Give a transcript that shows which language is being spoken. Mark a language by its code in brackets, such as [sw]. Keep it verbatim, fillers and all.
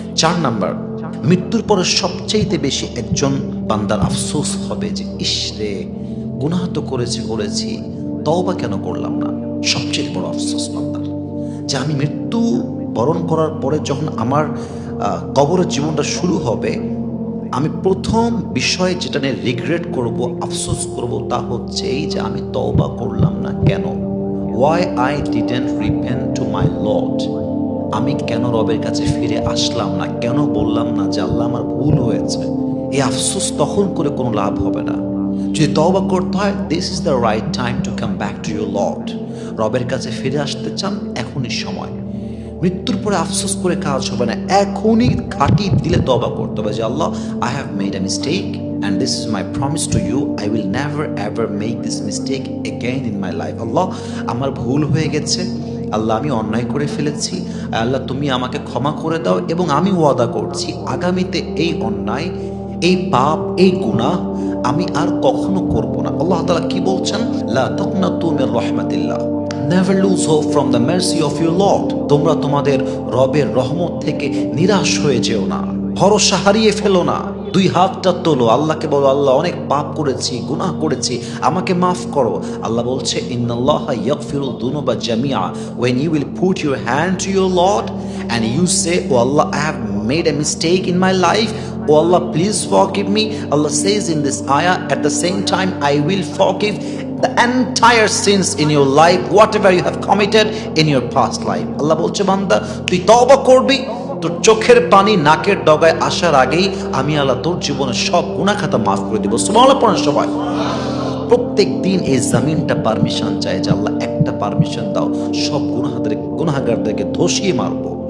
[bn] চার নাম্বার, মৃত্যুর পরে সবচেয়ে বেশি একজন বান্দার আফসোস হবে যে ইস রে, গুনাহ তো করেছি করেছি তওবা কেন করলাম না। সবচেয়ে বড় আফসোস বান্দার যে আমি মৃত্যু বরণ করার পরে যখন আমার কবরের জীবনটা শুরু হবে, আমি প্রথম বিষয় যেটা নিয়ে রিগ্রেট করব, আফসোস করব, তা হচ্ছে এই যে আমি তওবা করলাম না কেন। [en] Why I didn't repent to my Lord? [bn] আমি কেন রবের কাছে ফিরে আসলাম না, কেন বললাম না যে আল্লাহ আমার ভুল হয়েছে। এই আফসোস তখন করে কোনো লাভ হবে না। যদি তওবা করতে হয়, [en] This is the right time to come back to your lord. [bn] রবের কাছে ফিরে আসতে চান, এখনই সময়। মৃত্যুর পরে আফসোস করে কাজ হবে না, এখনই খাঁটি দিলে তওবা করতে হবে যে আল্লাহ, [en] I have made a mistake and this is my promise to you, I will never ever make this mistake again in my life. [bn] Allah, আমার ভুল হয়ে গেছে, আল্লাহ আমি অন্যায় করে ফেলেছি, আল্লাহ তুমি আমাকে ক্ষমা করে দাও এবং আমি ওয়াদা করছি আগামীতে এই অন্যায়, এই পাপ, এই গুনাহ আমি আর কখনো করব না। আল্লাহ তাআলা কি বলছেন? [ar] লা তাকনাতু মির রাহমাতিল্লাহ, [en] never lose hope from the mercy of your Lord. [bn] তোমরা তোমাদের রবের রহমত থেকে নিরাশ হয়ে যেও না, ভরসা হারিয়ে ফেলো না। দুই হাতটা তোলো, আল্লাহকে বলো আল্লাহ অনেক পাপ করেছি, গুনাহ করেছি, আমাকে মাফ করো। আল্লাহ বলছে [ar] ইন্নাল্লাহা ইয়াগফিরুদ যুনুবা জামিআ। [en] When you will put your hand to your Lord and you say, oh Allah, I have made a mistake in my life, oh Allah, please forgive me. Allah says in this ayah, at the same time I will forgive the entire sins in your life, whatever you have committed in your past life. [bn] Allah বলছে বান্দা তুই তওবা করবি, তোর চোখের পানি নাকের ডগায় আসার আগেই আমি আল্লাহ তোর জীবনের সব গুনাহ খাতা মাফ করে দিব। সুবহানাল্লাহ পড়েন সবাই। প্রত্যেক দিন এই জমিনটা পারমিশন চায় যে আল্লাহ একটা পারমিশন দাও, সব গুনাহদের গুনাহগারদেরকে ধসিয়ে মারবো।